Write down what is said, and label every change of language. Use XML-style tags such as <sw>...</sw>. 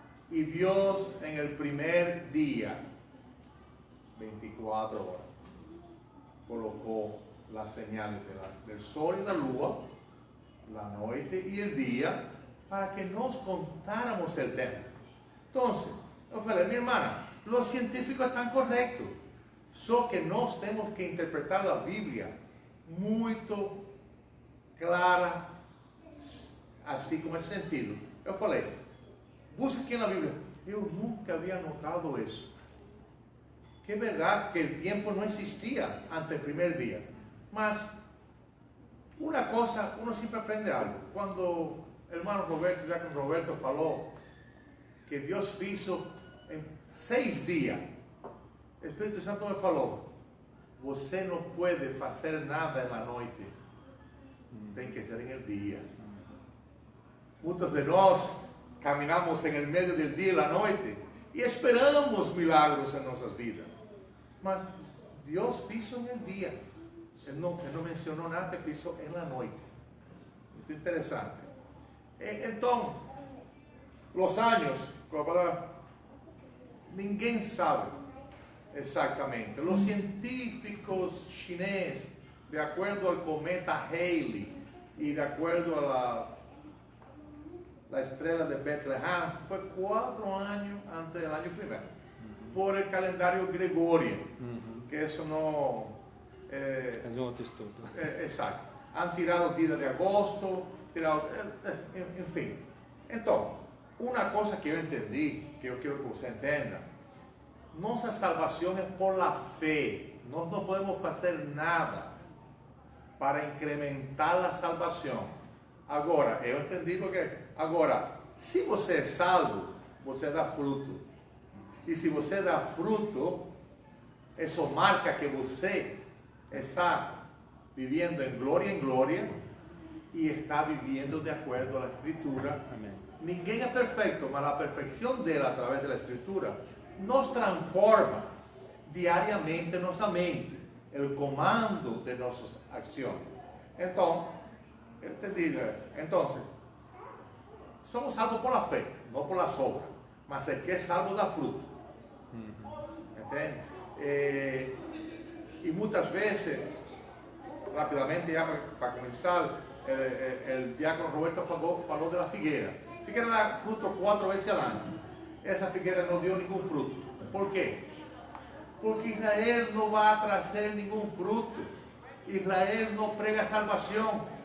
<es>Y Dios en el primer día, 24 horas, colocó las señales del sol y la luna, la noche y el día, para que nos contáramos el tema. Entonces, yo</es> <pt>falei,</pt> <es>mi hermana, los científicos están correctos, solo que nos tenemos que interpretar la Biblia muy clara, así como ese sentido. Yo</es> <pt>falei, busca aqui na Bíblia. Eu nunca havia notado isso. Que é verdade que o tempo não existia ante o primeiro dia. Mas</pt> <es>Una cosa, uno siempre aprende algo. Cuando el hermano Roberto, ya con Roberto, falou que Dios hizo en 6 días, el Espíritu Santo me falou:</es> <pt>você não pode fazer nada na noite, tem que ser</pt> <es>en el día.</es> <pt>Muitos de nós</pt> <es>caminamos en el medio del día y la noche y esperamos milagros en nuestras vidas. Mas Dios hizo en el día. Él no mencionó nada que hizo en la noche. Muito interesante. Entonces, los años,</es> <pt>ninguém</pt> <es>sabe exactamente. Los científicos chineses, de acuerdo al cometa Halley y de acuerdo a la estrella de Bethlehem, fue 4 años antes del año primero, por el calendario gregoriano, que eso no... Es un otro estudio. Exacto. Han tirado días de agosto, en fin. Entonces, una cosa que yo entendí, que yo quiero que usted entienda: nuestra salvación es por la fe. No podemos hacer nada para incrementar la salvación.</es> <pt>Agora, eu entendi porque... Agora, se você é salvo, você dá fruto. E se você dá fruto, isso marca que você</pt> <es>está viviendo en gloria y está viviendo de acuerdo a la Escritura. Amén.</es> <pt>Ninguém é perfecto, mas a perfeição dele a través da Escritura nos transforma diariamente nossa mente, o comando de nossas ações. Então, eu te digo, somos salvos</pt> <es>por la</es> <pt>fé, não por las obras, mas el que é salvo dá fruto. Entende?</pt> <es>Y muchas veces, rápidamente ya para comenzar, el diácono Roberto</es> <pt>falou</pt> <es>de la figuera. La figuera da fruto 4 veces al año. Esa figuera no dio ningún fruto. ¿Por qué? Porque Israel no va a traer ningún fruto. Israel no prega salvación.</es>